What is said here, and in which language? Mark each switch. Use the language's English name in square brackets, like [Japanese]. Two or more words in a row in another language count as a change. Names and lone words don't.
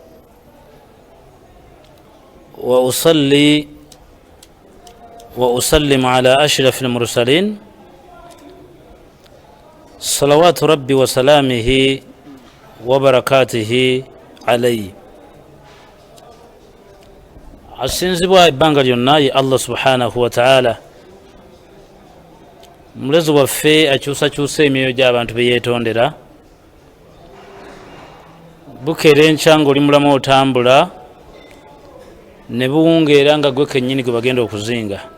[Arabic] وأصلي وأسلم على أشرف المرسلين صلوات ربي وسلامه وبركاته عليه. [Ganda] asinzibwa ebbanga lyonna ye Allah [Arabic] سبحانه وتعالى, [Ganda] mulezi waffe akyusakyusa emyoyo gy'abantu be yeetondera. Bukeera enkya ng'oli mulamu otambula ne buwungeera nga gwe kennyini gwe bagenda okuzinga.